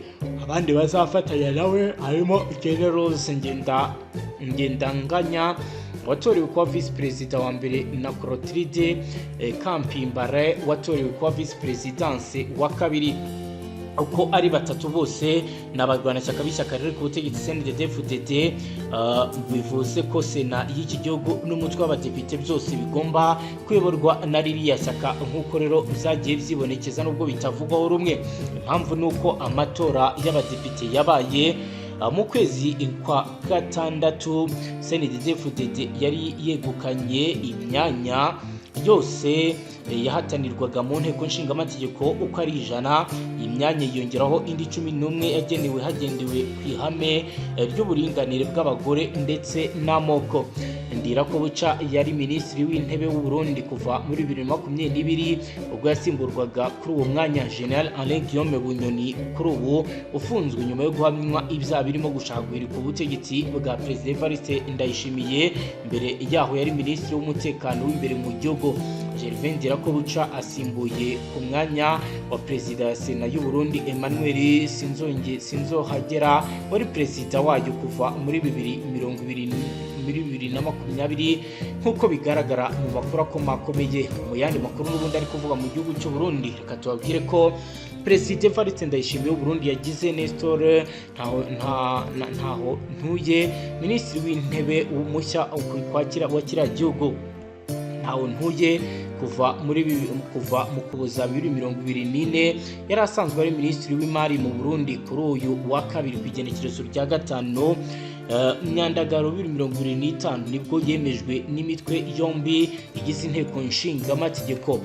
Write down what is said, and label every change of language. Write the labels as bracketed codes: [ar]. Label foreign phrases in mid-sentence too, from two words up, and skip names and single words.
[rw] Abandi bazafatanya nawe harimo General Ngendanganya watorewe kuba vice perezida wa mbere na Clotilde Kampimbare watorewe kuba vice presidence wa kabiri. Uko ari batatu bose n'abarwanashyaka b'ishyaka riri ku butegetsi CNDD-FDD, bivuze ko Sena y'iki gihugu n'umutwe w'abadepite byose bigomba kuyoborwa na ririya shyaka nk'uko rero byagiye byibonekeza nubwo bitavugwaho rumwe. Impamvu nuko amatora y'abadepite yabaye mu kwezi kwa gatandatu, CNDD-FDD yari yegukanye imyanya yose yahatanirwaga mu nteko nshingamategeko uko ari 100. Imyanya yongeraho indi 11 yagenewe hagendewe ku ihame ry'uburinganire bw'abagore ndetse n'amoko. Ndirakobuca yari minisitiri w'intebe w'u Burundi kuva muri 2022 ubwo yasimburwaga kuri uwo mwanya General Alain Guillaume Bunyoni kuri ubu ufunzwe nyuma yo guhamywa ibyaha birimo gushagwira ku butegetsi bwa President Evariste Ndayishimiye. Mbere yaho yari minisitiri w'umutekano w'imbere mu gihugu. Gervais Ndirakobuca asimbuye ku mwanya wa perezida ya Sena y'u Burundi Emmanuel Sinzohagera wari perezida wayo kuva muri 2020 nk'uko bigaragara mu makuru akomeye. Mu yandi makuru n'ubundi ari kuvuga mu gihugu cy'u Burundi, reka tubabwire ko President Evariste Ndayishimiye w'u Burundi yagize Nestor ntaho ntuye minisitiri w'intebe umushya wa kiriya gihugu. Ntaho ntuye kuva mu Kuboza 2024 yari asanzwe ari minisitiri w'imari mu Burundi. Kuri uyu wa kabiri ku igenekerezo rya 5 Myandagaro 2025 nibwo yemejwe n'imitwe yombi igize inteko nshingamategeko.